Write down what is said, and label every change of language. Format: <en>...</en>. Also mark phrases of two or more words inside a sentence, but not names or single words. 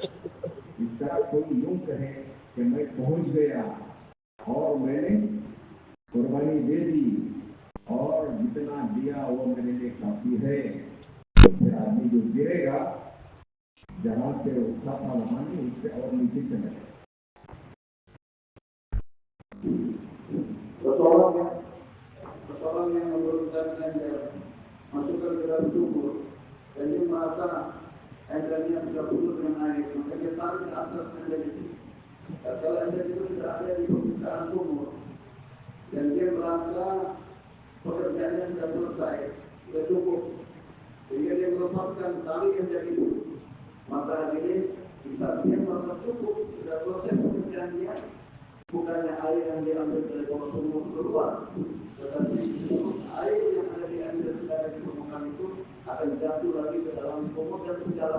<hi>इस तरह कोई यूं कहे कि मैं पहुंच गया और मैंने कुर्बानी दे दी और जितना दिया वो मेरे लिए काफी है, तो फिर आदमी जो गिरेगा जहां से उठा था वहां नहीं, उससे और नीचे चलेगा।</hi> <id>Seorang yang menurunkan ember masukkan ke dalam sumur dan dia merasa embernya sudah penuh dengan air, maka dia tarik ke atas ember itu. Dan kalau ember itu sudah ada di permukaan sumur dan dia merasa pekerjaannya sudah selesai, sudah cukup, sehingga dia melepaskan tali ember itu, maka ini di saat dia merasa cukup, sudah selesai pekerjaan dia, bukannya air yang diambil dari bawah sumur keluar, tetapi air yang ada di ember sudah ada di permukaan itu akan jatuh lagi ke dalam sumur dan berjalan.</id>